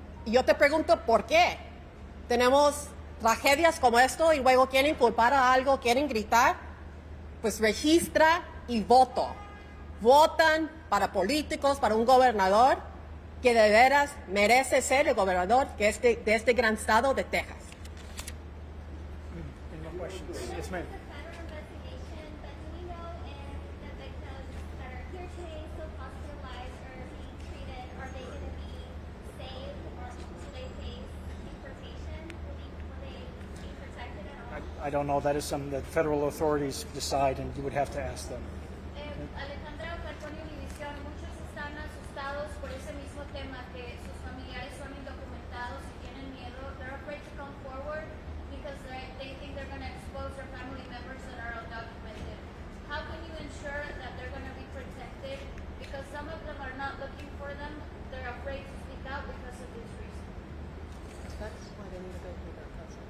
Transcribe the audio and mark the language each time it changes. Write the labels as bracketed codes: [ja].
[es] Y yo te pregunto, ¿por qué? Tenemos tragedias como esto y luego quieren culpar a algo, quieren gritar. Pues registra y voto. Votan para políticos, para un gobernador que de veras merece ser el gobernador de este gran estado de Texas. [en] Any more questions? Yes, ma'am. It's a federal investigation, but do we know if the victims that are here today, still hospitalized or being treated, are they going to be saved or do they face deportation? Will they be protected at all? I don't know. That is something that federal authorities decide, and you would have to ask them. [es] Alejandra Falcone Univisión, muchos están asustados por ese mismo tema, que sus familiares son indocumentados y tienen miedo. [en] They're afraid to come forward because they think they're going to expose their family members that are undocumented. How can you ensure that they're going to be protected? Because some of them are not looking for them. They're afraid to speak out because of this reason. That's why they need to go through their cousin.